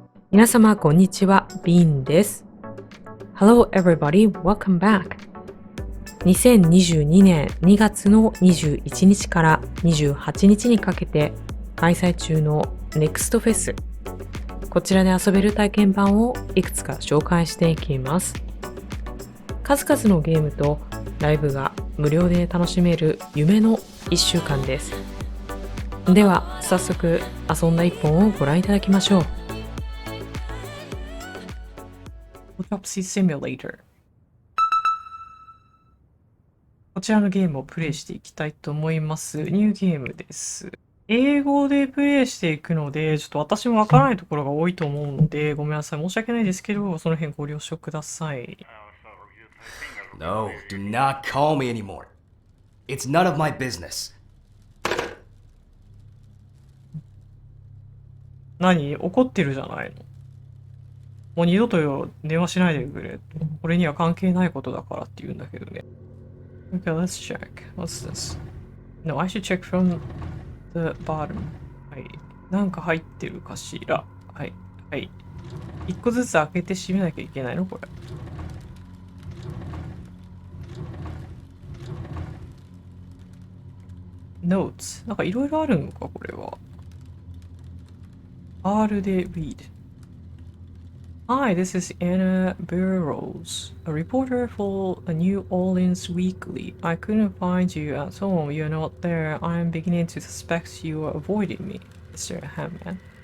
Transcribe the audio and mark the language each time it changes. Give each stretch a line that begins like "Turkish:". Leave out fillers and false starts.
Japanese: 皆様こんにちは、ビーンです。
English: Hello everybody, welcome back.
Japanese: 2022年2月の21日から28日にかけて開催中の NEXT フェス。こちらで遊べる体験版をいくつか紹介していきます。数々のゲームとライブが無料で楽しめる夢の1週間です。では早速遊んだ一本をご覧いただきましょう。
English: Autopsy Simulator。
Japanese: こちらのゲームをプレイしていきたいと思います。ニューゲームです。英語でプレイしていくので、ちょっと私もわからないところが多いと思うので、ごめんなさい。申し訳ないですけど、その辺ご了承ください。
English: No, do not call me anymore. It's none of my business.
Japanese: 何？怒ってるじゃないの？もう二度と電話しないでくれ。これには関係ないことだからって言うんだけどね。
English: Okay, let's check. What's this? No, I should check from the bottom.
Japanese: はい。なんか入ってるかしら。はい。はい。一個ずつ開けて閉めなきゃいけないのこれ。
English: Notes。
Japanese: なんかいろいろあるのかこれは。 R で
English: read。Hi, this is Anna Burrows, a reporter for a New Orleans Weekly. I couldn't find you at home. You're not there. I'm beginning to suspect you are avoiding me, Mr. Hammond.